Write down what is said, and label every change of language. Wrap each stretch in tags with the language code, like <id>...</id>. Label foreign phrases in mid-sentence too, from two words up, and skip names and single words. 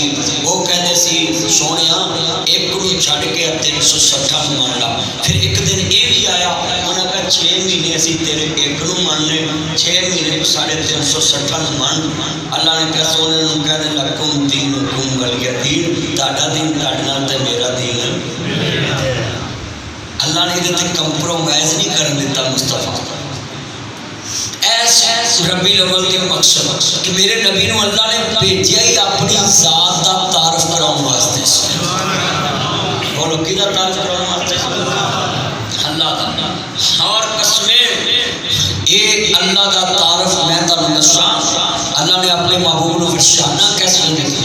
<pa>ਵੋ ਕਹਿਤੇ ਸੀ ਸੋਨੀਆ ਇੱਕ ਨੂੰ ਛੱਡ ਕੇ 360 ਨੂੰ ਮੰਨ ਲਾ।</pa> <ur>پھر ایک دن یہ بھی آیا انہیں کہا</ur> <pa>6 ਮਹੀਨੇ ਅਸੀਂ ਤੇਰੇ ਇੱਕ ਨੂੰ ਮੰਨਣੇ 6 ਮਹੀਨੇ 360 ਨੂੰ ਮੰਨ। ਅੱਲਾਹ ਨੇ ਕਿਹਾ ਸੋਹਣੇ ਨੂੰ ਕਹਿ ਦੇ</pa> <ar>لكم دينكم ولي دين,</ar> <pa>ਤੁਹਾਡਾ ਦੀਨ ਤੁਹਾਡੇ ਨਾਲ ਤੇ ਮੇਰਾ ਦੀਨ। ਅੱਲਾਹ ਨੇ ਇਹਦੇ ਤੇ ਕੰਪ੍ਰੋਮਾਈਜ਼ ਨਹੀਂ ਕਰਨ ਦਿੱਤਾ ਮੁਸਤਫ਼ਾ।</pa> <ur>ربیع الاول کے مقصد کہ میرے نبی نوں اللہ نے بھیجا ہی اپنی ذات کا تعارف کرانے واسطے.</ur> <pa>ਬੋਲੋ ਕਿਹਦਾ ਤਾਰਫ਼ ਕਰਾਨੇ ਵਾਸਤੇ? ਅੱਲਾਹ ਦਾ।</pa> <ur>اور قسمیں یہ اللہ کا تعارف</ur> <pa>ਮੈਂ ਤੁਹਾਨੂੰ ਦੱਸਾਂ, ਅੱਲਾਹ ਨੇ ਆਪਣੇ ਮਹਿਬੂਬ ਨੂੰ ਨਿਸ਼ਾਨਾ ਕੈਸੇ ਦਿੱਤਾ।</pa>